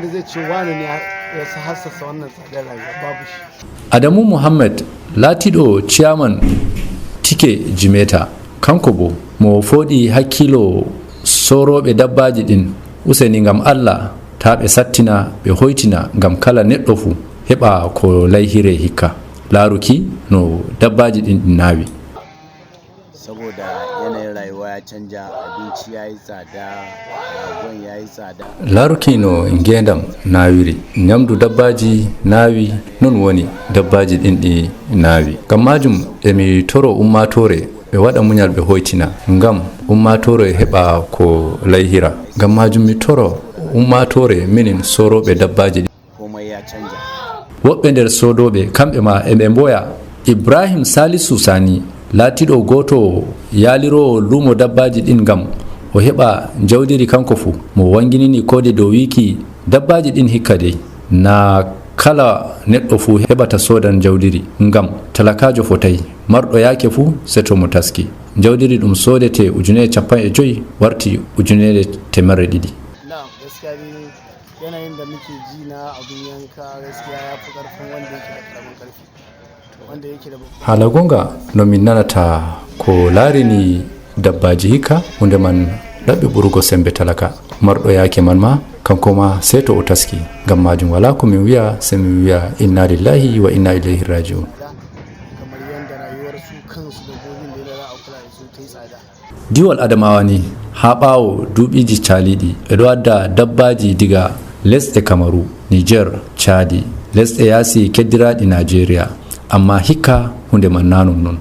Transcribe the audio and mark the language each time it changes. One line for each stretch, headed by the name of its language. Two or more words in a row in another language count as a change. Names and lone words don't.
Fula: Adamu Muhammad laatiɗo ciyaman tike jimeta kanko bo mo foɗi hakkilo soroɓe dabbaji ɗin useni ngam Allah ta ɓe sattina ɓe hoytina ngam kala neɗɗo fu heɓa ko layhire hikka laaruki no dabbaji ɗin ɗi nawi.
Hausa: Saboda yanayin rayuwa ya canja, abinci ya yi tsada, ragon ya yi tsada.
Fula: Laaruki no ngendam nawiri nyamdu dabbaji nawi non woni dabbaji ɗin ɗi nawi ngam majum emi toro ummatore ɓe waɗa muñal ɓe hoytina ngam ummatore heɓa ko layhira ngam majum mi toro ummatore minin soroɓe dabbaji
Hausa: komai ya canja.
Fula: woɓɓe nder sodoɓe kamɓe ma eɓe mboya Ibrahim Salisu Sani laatiɗo goto yalirowo lumo dabbaji ɗin ngam o heɓa jawdiri kanko fu mo wanginini kode dow wiki dabbaji ɗin hikka dey na kala neɗɗo fu heɓata sodan jawdiri ngam talakajo fotay marɗo yaake fu seto mo taski jawdiri ɗum sodete 50 warti 200.
Hausa: Gaskiya ne yanayin da muke ji na abin yanka gaskiya ya fi ƙarfin wanda yake da ƙaramin ƙarfi.
Fula: Hala gonga no min nanata ko laarini dabbaji hikka hunde man ɗaɓɓi ɓurugo sembe talaka marɗo yaake man ma kanko ma sey to o taski ngam majum wala ko min wiya se min wiya
Arabic: إنا لله وإنا إليه راجعون.
Fula: Diiwal Adamawa ni ha ɓawo duuɓiji caliɗi ɓeɗo wadda dabbaji diga lesɗe Kamaru, Niger, Chadi, lesɗe yaasi keddiraɗi Nigeria amma hikka hunde man nanon non.